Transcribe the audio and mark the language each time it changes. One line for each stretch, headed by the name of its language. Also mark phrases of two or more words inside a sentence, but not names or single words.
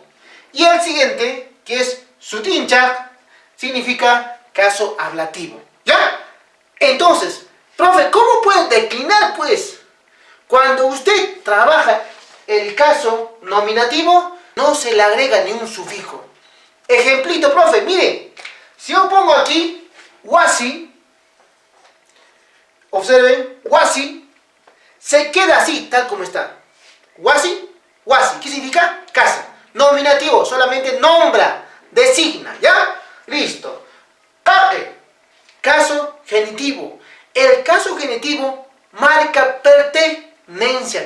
Spanish: Y el siguiente, que es sutincha, significa caso ablativo. ¿Ya? Entonces, profe, ¿cómo puedo declinar, pues? Cuando usted trabaja el caso nominativo, no se le agrega ni un sufijo. Ejemplito, profe, mire. Si yo pongo aquí, wasi, observen, wasi, se queda así, tal como está.
Quechua: Wasi, wasi,
Spanish: ¿qué significa? Casa. Nominativo, solamente nombra, designa, ¿ya? Listo. Kake, caso genitivo. El caso genitivo marca pertenencia.